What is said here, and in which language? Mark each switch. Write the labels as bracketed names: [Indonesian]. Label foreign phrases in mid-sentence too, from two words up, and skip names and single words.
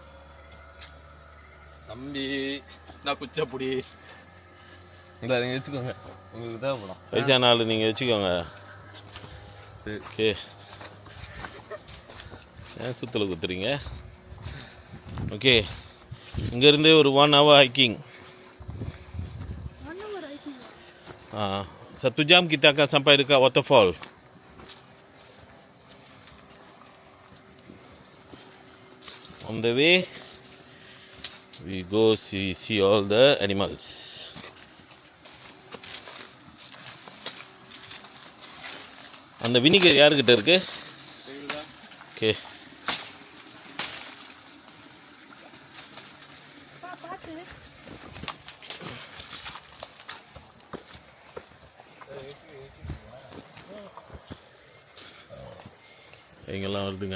[Tamil] தம்பி நான் குச்சப்புடி. இல்லை நீங்கள் வச்சுக்கோங்க. உங்களுக்கு தேவைப்படும். வயசான ஆள் நீங்கள் வச்சுக்கோங்க. சரி. ஓகே. ஏன் சுத்தலை குத்துறீங்க? ஓகே. இங்கேருந்து ஒரு [English] 1 hour hiking. [Malay] 1 jam kita akan sampai dekat waterfall. [English] On the way, we go see all the animals. [Tamil] அந்த வினிகர் யாருக்கிட்ட இருக்கு? ஓகே. எங்கெல்லாம் வருதுங்க.